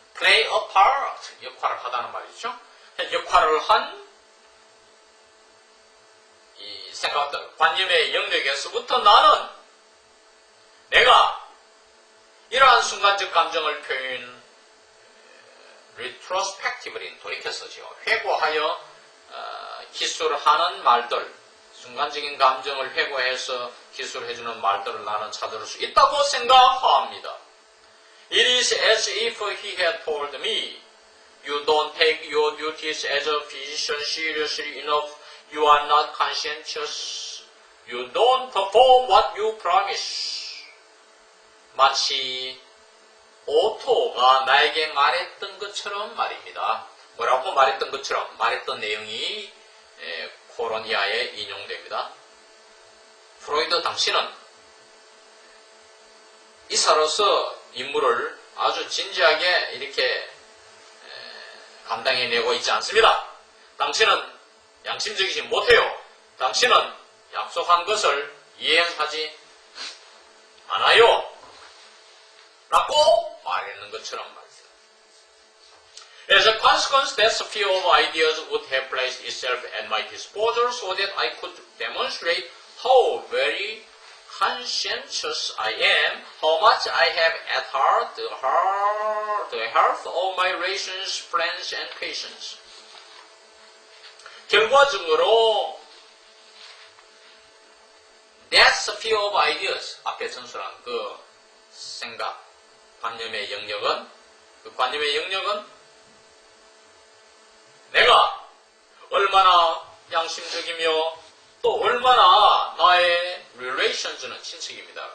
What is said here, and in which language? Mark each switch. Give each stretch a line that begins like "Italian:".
English: play a part,
Korean: 역할을 하다는 말이죠. 역할을 한 이 생각들, 관념의 영역에서부터 나는 내가 이러한 순간적 감정을 표현, retrospectively 돌이켰어지요. 회고하여 기술하는 말들, 순간적인 감정을 회고해서 기술해주는 말들을 나는 찾을 수 있다고 생각합니다.
English: It is as if he had told me, you don't take your duties as a physician seriously enough. You are not conscientious. You don't perform what you promise.
Korean: 마치 오토가 나에게 말했던 것처럼 말입니다. 뭐라고 말했던 것처럼 말했던 내용이 코론 이하에 인용됩니다. 프로이드 당신은 의사로서 임무를 아주 진지하게 이렇게 감당해내고 있지 않습니다. 당신은 양심적이지 못해요. 당신은 약속한 것을 이행하지 않아요. 라고 말했는 것처럼 말이죠.
English: As a consequence, that sphere of ideas would have placed itself at my disposal so that I could demonstrate how very conscientious I am, how much I have at heart the health of my relations, friends, and patients.
Korean: 결과적으로
English: that sphere of ideas,
Korean: 앞에 전설한 그 생각, 관념의 영역은, 그 관념의 영역은 내가 얼마나 양심적이며 또 얼마나 나의 relations는 친척입니다.